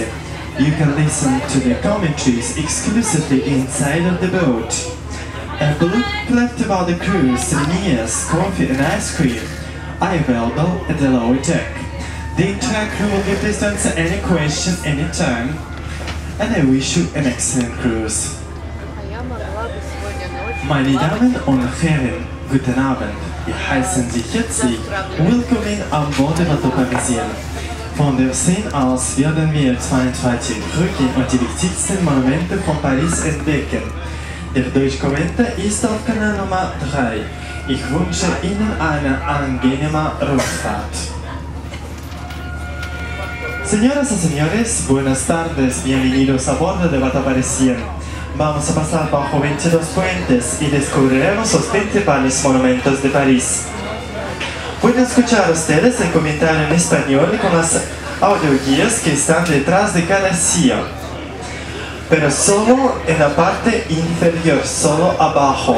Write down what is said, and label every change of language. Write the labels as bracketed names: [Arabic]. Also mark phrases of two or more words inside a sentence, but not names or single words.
[English] You can listen to the commentaries exclusively inside of the boat. A blue left about the cruise, souvenirs, coffee and ice cream are available at the lower deck. The entire crew will be pleased to answer any question anytime, and I wish you an excellent cruise. [German] Meine Damen und Herren, guten Abend. Wir heißen Sie herzlich willkommen an Bord der Bateau Parisien. Von der Szene aus werden wir 22 Brücken und die wichtigsten Monumente von Paris entdecken. Der Durchkommentar ist auf Kanal Nummer 3. Ich wünsche Ihnen eine angenehme Rückfahrt. [Spanish] Señoras y señores, buenas tardes, bienvenidos a bordo de Bateau Parisien. Vamos a pasar bajo 22 puentes y descubriremos los principales monumentos de París. Pueden escuchar ustedes el comentario en español con las audioguías que están detrás de cada silla, pero solo en la parte inferior, solo abajo.